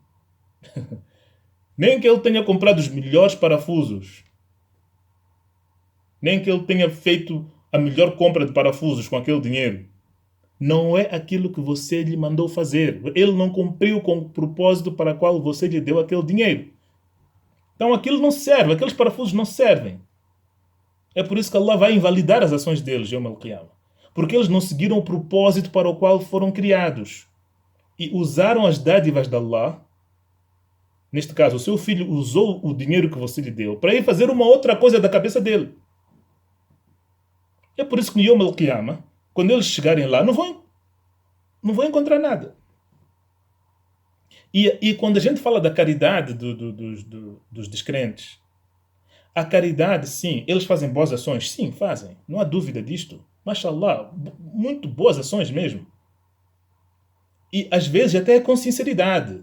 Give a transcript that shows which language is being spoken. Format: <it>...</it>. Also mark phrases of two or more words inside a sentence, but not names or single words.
<pt>nem que ele tenha comprado os melhores parafusos, nem que ele tenha feito a melhor compra de parafusos com aquele dinheiro, não é aquilo que você lhe mandou fazer. Ele não cumpriu com o propósito para o qual você lhe deu aquele dinheiro. Então aquilo não serve, aqueles parafusos não servem. É por isso que Allah vai invalidar as ações deles,</pt> <ar>يوم القيامة.</ar> <pt>Porque eles não seguiram o propósito para o qual foram criados. E usaram as dádivas de Allah. Neste caso, o seu filho usou o dinheiro que você lhe deu para ir fazer uma outra coisa da cabeça dele. É por isso que no</pt> <ar>يوم القيامة,</ar> <pt>quando eles chegarem lá, não vão encontrar nada. E quando a gente fala da caridade dos descrentes, a caridade, sim, eles fazem boas ações. Sim, fazem. Não há dúvida disto. Mashallah, muito boas ações mesmo. E às vezes até com sinceridade.</pt>